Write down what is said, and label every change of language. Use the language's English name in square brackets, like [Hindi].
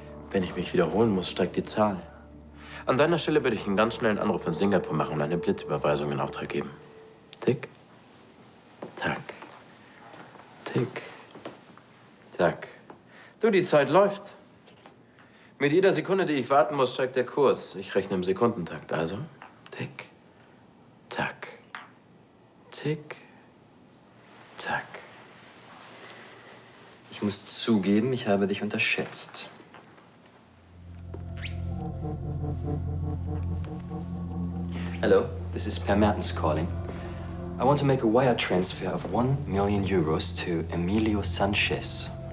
[German] Wenn ich mich wiederholen muss, steigt die Zahl. An deiner Stelle würde ich einen ganz schnellen Anruf in Singapur machen und eine Blitzüberweisung in Auftrag geben. Tick, tack, tick, tack. Du, die Zeit läuft. Mit jeder Sekunde, die ich warten muss, steigt der Kurs. Ich rechne im Sekundentakt. Also, tick, tack, tick, tack. Ich muss zugeben, ich habe dich unterschätzt. [English] Hello, this is Per Mertens calling. I want to make a wire transfer of 1 million euros to Emilio Sanchez.